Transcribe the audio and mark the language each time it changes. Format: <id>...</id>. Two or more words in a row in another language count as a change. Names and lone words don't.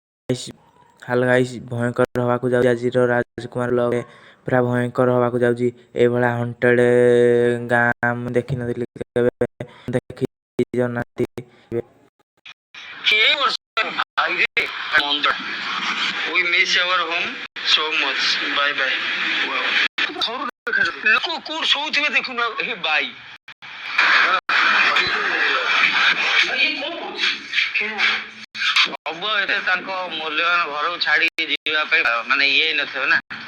<en>hello guys</en> <or>ଭୟଙ୍କର ହବାକୁ ଯାଉଛି ଆଜିର ରାଜକୁମାର ବ୍ଲଗ ପୁରା ଭୟଙ୍କର ହବାକୁ ଯାଉଛି। ଏଇଭଳିଆ ହଣ୍ଟେଡ ଗାଁ ମୁଁ ଦେଖିନଥିଲି କେବେ ଦେଖିନାହାନ୍ତି।</or> <en>We miss our home so much. Bye bye. Wow.</en> <or>ଲୋକ କୋଉଠି ଶୋଉଥିବେ ଦେଖୁନ ଏ ବାଇ ହବ ଏତେ ତାଙ୍କ ମୂଲ୍ୟବାନ ଘରକୁ ଛାଡିକି ଯିବା ପାଇଁ ମାନେ ଇଏ ନଥିବ ନା।</or>